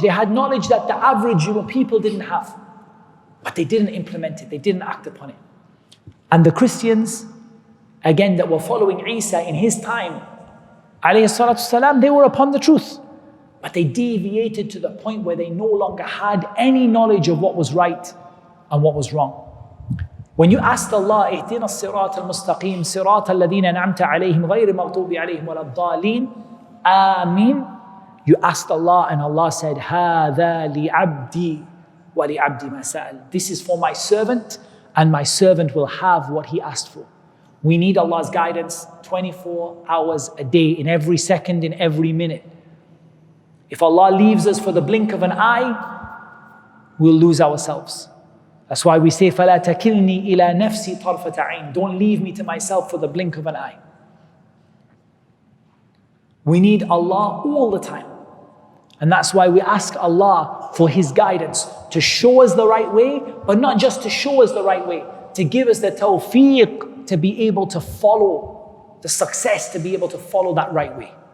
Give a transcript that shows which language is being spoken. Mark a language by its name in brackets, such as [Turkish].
[English] They had knowledge that the average people didn't have. But they didn't implement it. They didn't act upon it. And the Christians, again, that were following Isa in his time, ﷺ, they were upon the truth. But they deviated to the point where they no longer had any knowledge of what was right and what was wrong. When you asked Allah, [Arabic] اهدنا الصراط المستقيم صراط الذين أنعمت عليهم غير المغضوب عليهم ولا الضالين آمين, [English] you asked Allah and Allah said, [Arabic] هذا لعبدي ولعبدي ما سأل. [English] This is for my servant and my servant will have what he asked for. We need Allah's guidance 24 hours a day, in every second, in every minute. If Allah leaves us for the blink of an eye, we'll lose ourselves. That's why we say, [Arabic] فَلَا تَكِلْنِي إِلَى نَفْسِي طَرْفَةَ عَيْنٍ. [English] Don't leave me to myself for the blink of an eye. We need Allah all the time. And that's why we ask Allah for His guidance, to show us the right way, but not just to show us the right way, to give us the tawfiq to be able to follow, the success to be able to follow that right way.